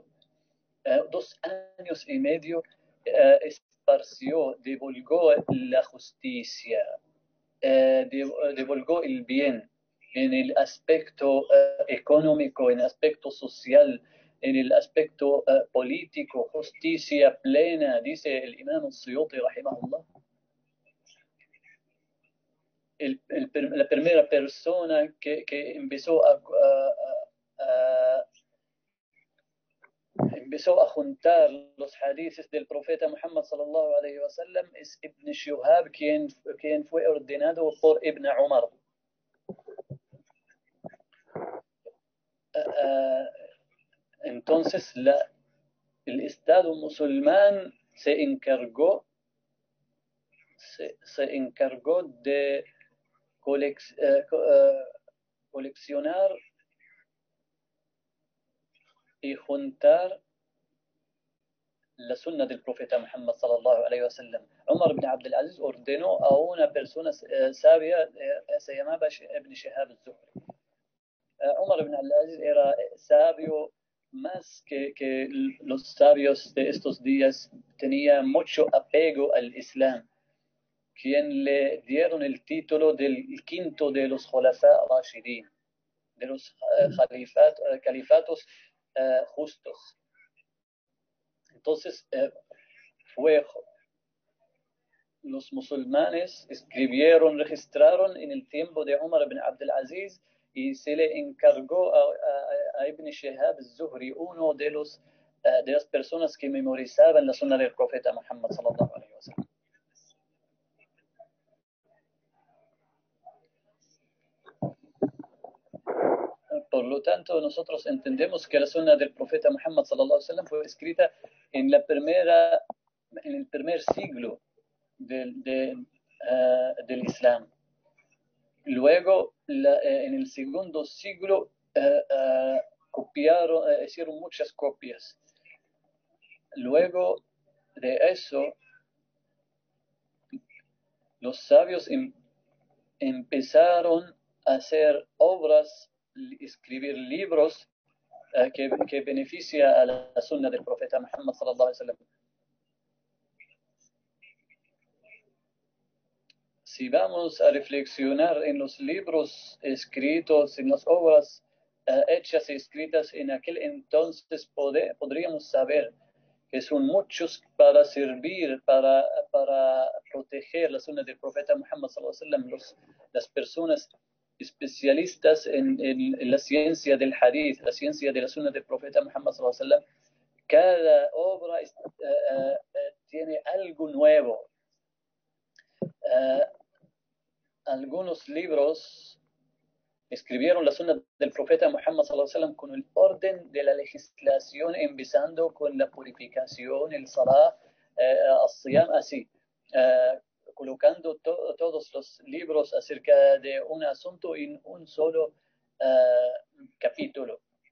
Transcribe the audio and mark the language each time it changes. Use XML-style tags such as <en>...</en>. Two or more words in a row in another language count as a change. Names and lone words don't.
<es>2 años y medio esparció, divulgó la justicia, divulgó el bien en el aspecto económico, en el aspecto social, en el aspecto político, justicia plena, dice el imam Suyuti, rahimahullah. La primera persona que empezó a juntar los hadices del profeta Muhammad</es> <ar>صلى الله عليه وسلم</ar> <es>es Ibn Shuhab, quien fue ordenado por Ibn Umar. Entonces el Estado musulmán se encargó de coleccionar y juntar la sunna del profeta Muhammad</es> <ar>صلى الله عليه وسلم.</ar> <es>Umar ibn Abdul Aziz ordenó a una persona sabia, se llamaba Ibn Shihab al-Zuhri. Umar ibn Abdul Aziz era sabio más que los sabios de estos días, tenía mucho apego al Islam, quien le dieron el título del quinto de los</es> <ar>خلفاء راشدين,</ar> <es>de los califatos justos. Entonces, los musulmanes escribieron, registraron en el tiempo de Umar ibn Abdul Aziz, y se le encargó a Ibn Shihab al-Zuhri, uno de las personas que memorizaban la sunna del profeta Muhammad</es> <ar>صلى الله عليه وسلم.</ar> <es>Por lo tanto, nosotros entendemos que la sunna del profeta Muhammad</es> <ar>صلى الله عليه وسلم</ar> <es>fue escrita en el primer siglo del Islam. Luego, en el segundo siglo, hicieron muchas copias. Luego de eso, los sabios empezaron a hacer obras, escribir libros que benefician a la sunna del profeta Muhammad</es> <ar>صلى الله عليه وسلم.</ar> <es>Si vamos a reflexionar en los libros escritos, en las obras hechas y escritas en aquel entonces, podríamos saber que son muchos para servir, para proteger la sunna del profeta Muhammad</es> <ar>صلى الله عليه وسلم.</ar> <es>Las personas especialistas en la ciencia del hadith, la ciencia de la sunna del profeta Muhammad</es> <ar>صلى الله عليه وسلم,</ar> <es>cada obra tiene algo nuevo. Algunos libros escribieron la sunna del profeta Muhammad</es> <ar>صلى الله عليه وسلم</ar> <es>con el orden de la legislación, empezando con la purificación, el salah, al-siyam, así, colocando todos los libros acerca de un asunto en un solo capítulo.</es>